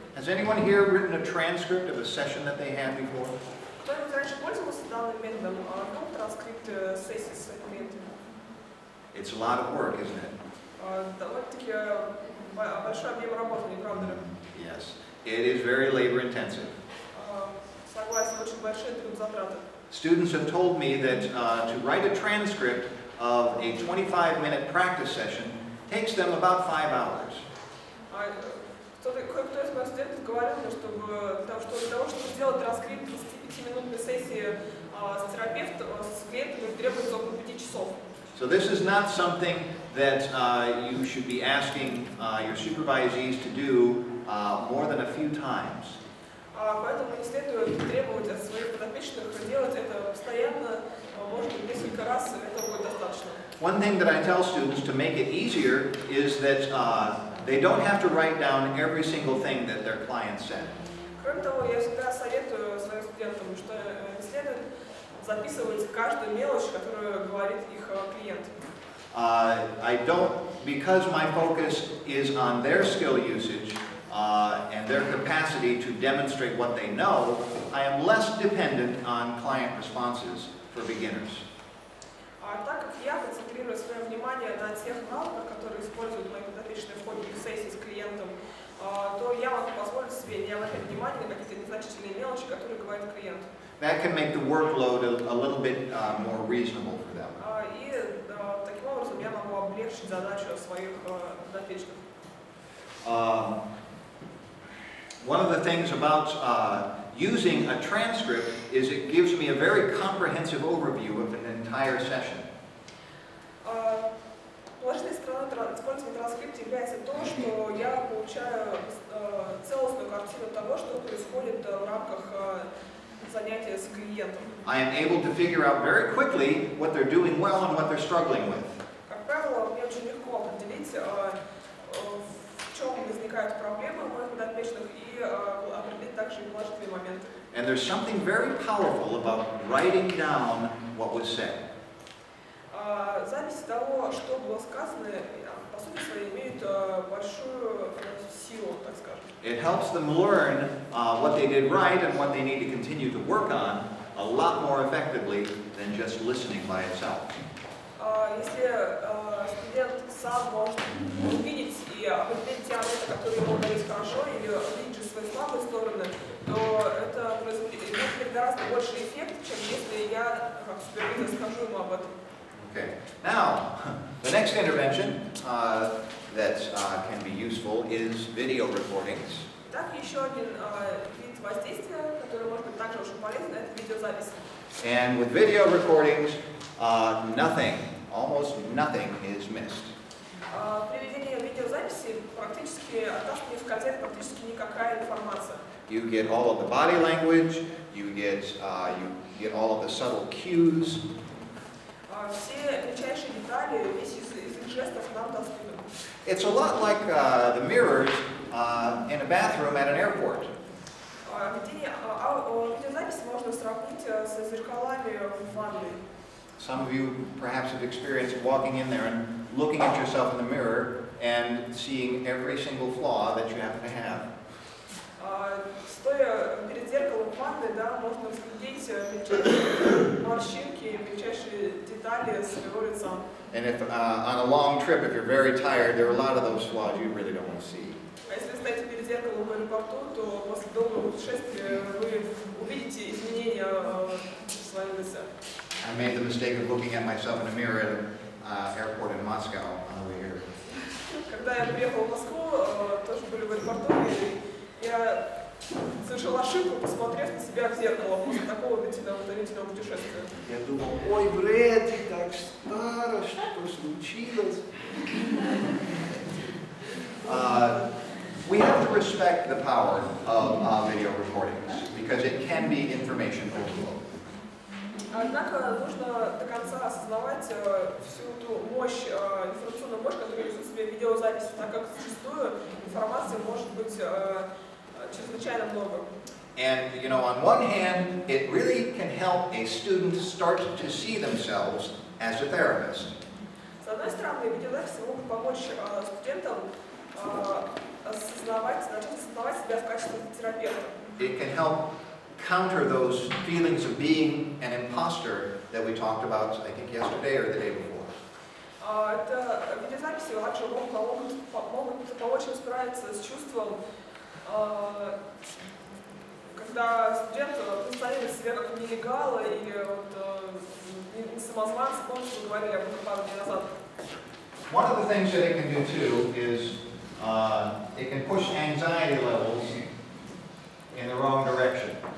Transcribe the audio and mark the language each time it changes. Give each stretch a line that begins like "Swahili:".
English: Has anyone here written a transcript of a session that they had before?
Russian: Кто-нибудь раньше пользовался данным методом, транскрипт сессий с клиентами?
English: It's a lot of work, isn't it?
Russian: Довольно-таки большой объем работы, не правда ли?
English: Yes. It is very labor intensive.
Russian: Согласен, очень большие трудозатраты.
English: Students have told me that to write a transcript of a 25-minute practice session takes them about 5 hours.
Russian: Кое-кто из моих студентов говорил мне, что для того, чтобы сделать транскрипт 25-минутной сессии с клиентом, требуется около 5 часов.
English: So this is not something that you should be asking your supervisees to do more than a few times.
Russian: Поэтому не следует требовать от своих подопечных делать это постоянно, может быть, несколько раз, этого будет достаточно.
English: One thing that I tell students to make it easier is that they don't have to write down every single thing that their client said.
Russian: Кроме того, я всегда советую своим студентам, что не следует записывать каждую мелочь, которую говорит их клиент.
English: I don't, because my focus is on their skill usage and their capacity to demonstrate what they know, I am less dependent on client responses for beginners.
Russian: Так как я концентрирую свое внимание на тех навыках, которые используют мои подопечные в ходе сессии с клиентом, то я могу позволить себе не обращать внимания на какие-то незначительные мелочи, которые говорит клиент.
English: That can make the workload a little bit more reasonable for them.
Russian: И таким образом я могу облегчить задачу своих подопечных.
English: One of the things about using a transcript is it gives me a very comprehensive overview of an entire session.
Russian: Положительной стороной использования транскрипта является то, что я получаю целостную картину того, что происходит в рамках занятия с клиентом.
English: I am able to figure out very quickly what they're doing well and what they're struggling with.
Russian: Как правило, мне очень легко определить, в чем возникают проблемы у моих подопечных, и определить также и положительные моменты.
English: And there's something very powerful about writing down what was said.
Russian: Запись того, что было сказано, по сути своей, имеет большую силу, так скажем.
English: It helps them learn what they did right and what they need to continue to work on a lot more effectively than just listening by itself.
Russian: Если студент сам может увидеть и определить те моменты, которые ему удались хорошо, или увидеть же свои слабые стороны, то это имеет гораздо больший эффект, чем если я, как супервизор, скажу ему об этом.
English: Okay. Now, the next intervention that can be useful is video recordings.
Russian: Так, еще один вид воздействия, который может быть также очень полезен, это видеозапись.
English: And with video recordings, nothing, almost nothing is missed.
Russian: При ведении видеозаписи практически от нас не ускользает практически никакая информация.
English: You get all of the body language, you get all of the subtle cues.
Russian: Все мельчайшие детали, весь язык жестов нам доступен.
English: It's a lot like the mirrors in a bathroom at an airport.
Russian: Ведение видеозаписи можно сравнить с зеркалами в ванной.
English: Some of you perhaps have experienced walking in there and looking at yourself in the mirror and seeing every single flaw that you happen to have.
Russian: Стоя перед зеркалом в ванной, да, можно разглядеть мельчайшие морщинки, мельчайшие детали своего лица.
English: And if on a long trip, if you're very tired, there are a lot of those flaws you really don't want to see.
Russian: А если стоите перед зеркалом в аэропорту, то после долгого путешествия вы увидите изменения в своем лице.
English: I made the mistake of looking at myself in a mirror at an airport in Moscow on the way here.
Russian: Когда я приехала в Москву, тоже были в аэропорту, и я совершила ошибку, посмотрев на себя в зеркало после такого утомительного путешествия. Я думал, ой, Брэд, ты так стара, что случилось?
English: We have to respect the power of video recordings because it can be information overload.
Russian: Однако нужно до конца осознавать всю ту мощь, информационную мощь, которую несут в себе видеозаписи, так как зачастую информации может быть чрезвычайно много.
English: And, you know, on one hand, it really can help a student start to see themselves as a therapist.
Russian: С одной стороны, видеозаписи могут помочь студентам начать осознавать себя в качестве терапевта.
English: It can help counter those feelings of being an imposter that we talked about, I think, yesterday or the day before.
Russian: Это видеозаписи также могут помочь им справиться с чувством, когда студент представляет себя как нелегала или не самозванца. Помните, мы говорили об этом пару дней назад.
English: One of the things that it can do too is it can push anxiety levels in the wrong direction.